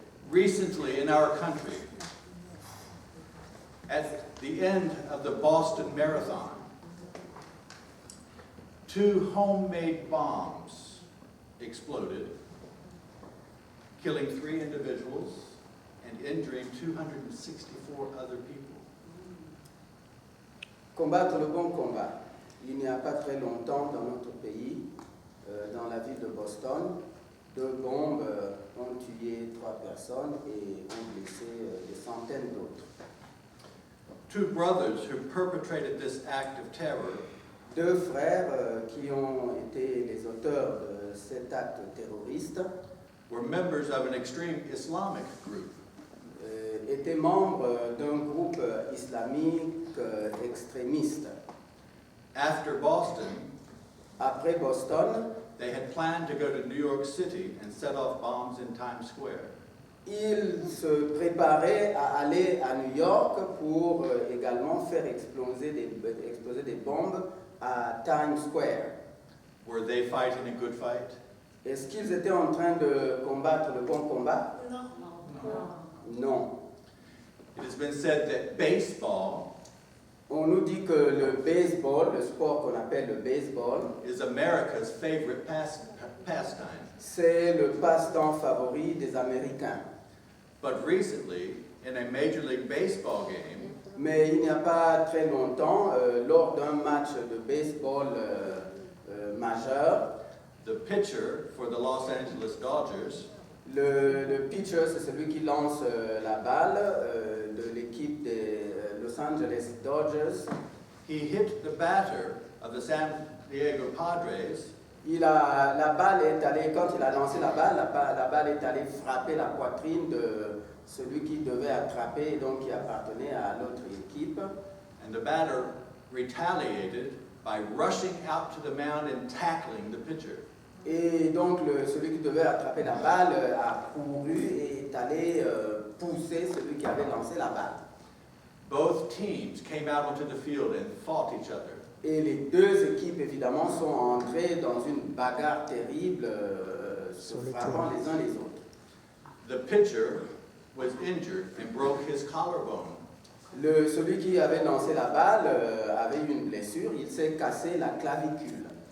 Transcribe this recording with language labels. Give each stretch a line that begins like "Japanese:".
English: Recently in our country, at the end of the Boston Marathon, 2 homemade bombs exploded, killing 3 individuals and injuring 264 other people.
French: Combattre le bon combat. Il n'y a pas très longtemps dans notre pays, dans la ville de Boston, 2 bombes ont tué 3 personnes et ont blessé des centaines d'autres.
English: 2 brothers who perpetrated this act of terror
French: 2 frères qui ont été les auteurs de cet acte terroriste
English: were members of an extreme Islamic group.
French: Étaient membres d'un groupe islamique extrémiste.
English: After Boston,
French: Après Boston,
English: they had planned to go to New York City and set off bombs in Times Square.
French: ils se préparaient à aller à New York pour également faire exploser des bombes à Times Square.
English: Were they fighting a good fight?
French: Est-ce qu'ils étaient en train de combattre le bon combat? Non.
English: It has been said that baseball
French: On nous dit que le baseball, le sport qu'on appelle le baseball,
English: is America's favorite pastime.
French: c'est le passe-temps favori des Américains.
English: But recently, in a Major League Baseball game,
French: Mais il n'y a pas très longtemps, lors d'un match de baseball majeur,
English: the pitcher for the Los Angeles Dodgers
French: le pitcher, c'est celui qui lance la balle de l'équipe des Los Angeles Dodgers.
English: he hit the batter of the San Diego Padres
French: La balle est allée, quand il a lancé la balle est allée frapper la poitrine de celui qui devait attraper, donc qui appartenait à l'autre équipe.
English: and the batter retaliated by rushing out to the mound and tackling the pitcher.
French: Et donc celui qui devait attraper la balle a couru et est allé pousser celui qui avait lancé la balle.
English: Both teams came out onto the field and fought each other.
French: Et les deux équipes, évidemment, sont entrées dans une bagarre terrible, se frappant les uns les autres.
English: The pitcher was injured and broke his collarbone.
French: Celui qui avait lancé la balle avait eu une blessure, il s'est cassé la clavicule.